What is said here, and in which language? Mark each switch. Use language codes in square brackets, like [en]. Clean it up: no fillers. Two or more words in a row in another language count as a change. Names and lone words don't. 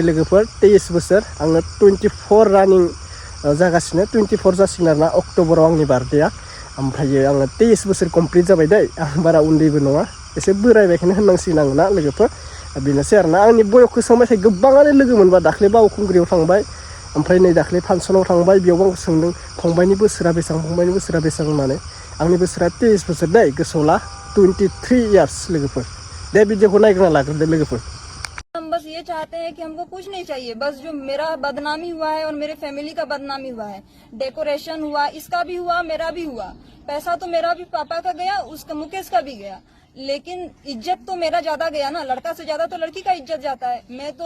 [brx] लोगोफोर 23 बोसोर आङो 24 रानिं जागासिनो 24 जासिगोन आरोना अक्ट'बराव आंनि बार्थडेआ ओमफ्रायो आङो 23 बोसोर कमप्लिट जाबाय दै आं बारा उन्दैबो नङा एसे बोरायबायखौनो होननांसिगोन आङो ना लोगोफोर बेनोसै आरोना आंनि बयसखौ सोंबाय थायो गोबाङानो लोगो मोनबा दाख्लै बावखुंग्रियाव थांबाय ओमफ्राय नै दाख्लै फांसनाव थांबाय बेयावबो आं सोंदों फंबायनि बोसोरा बेसेबां होननानै आंनि बोसोरा 23 बोसोर दै गोसोआव ला 23 इयार्स लोगोफोर दे भिडिअखौ नायग्रोना लाग्रोदो लोगोफोर [hi] हम बस ये चाहते हैं कि हमको कुछ नहीं चाहिए बस जो मेरा बदनामी हुआ है और मेरे फैमिली का बदनामी हुआ है डेकोरेशन हुआ इसका भी हुआ मेरा भी हुआ पैसा तो मेरा भी पापा का गया उसका मुकेश का भी गया लेकिन इज्जत तो मेरा ज्यादा गया ना लड़का से ज्यादा तो लड़की का इज्जत जाता है मैं तो